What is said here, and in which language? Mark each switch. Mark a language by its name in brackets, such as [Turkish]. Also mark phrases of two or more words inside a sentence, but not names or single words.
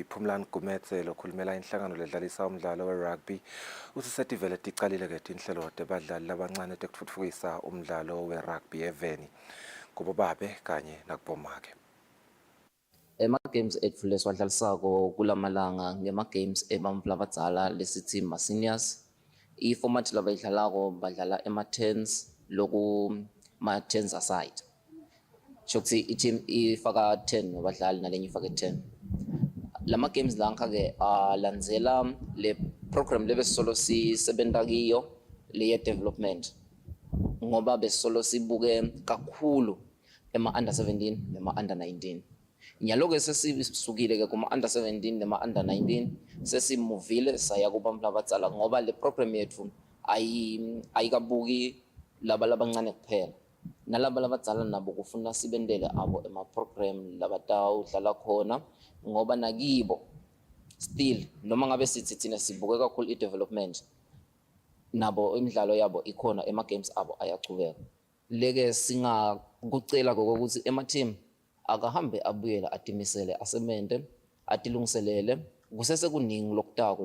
[Swati] Phumlani Gumetse lokhulumela inhlangano ledlalisa umdlalo we-rugby uthi setivele ticalile-ke tinhlelo tebadlali labancane tekutfutfukisa umdlalo we-rugby eveni kubo babe kanye nakubomake. Ema-games etfu lesiwadlalisako kulamalanga ngema-games ebantfu labadzala lesithi ma-seniors. I-format labayidlalako badlala ema-10s loku ma-10s aside. Shokuthi i-team ifaka 10 wabadlali nalenye ifake 10. Lama games lanka-ke landzela le program lebesolo sisebenta kiyo le development ngoba besolo sibuke kakhulu ema-under 17 nema-under 19. Nyalo-ke sesisukile-ke kuma-under 17 nema-under 19 sesimuvile saya kubantfu labadzala ngoba le program yethu ayikabuki laba labancane kuphela. Nalaba labadzala nabo kufuna sibendele abo ema-program labatawudlala khona ngoba nakibo still noma ngabe sithi thina sibuke kakhulu i-development nabo imidlalo yabo ikhona ema-games abo ayachubeka. Leke singakucela kokuthi ema-team akahambe abuyela atimisele asemente atilungiselele kusese kuningi lokutako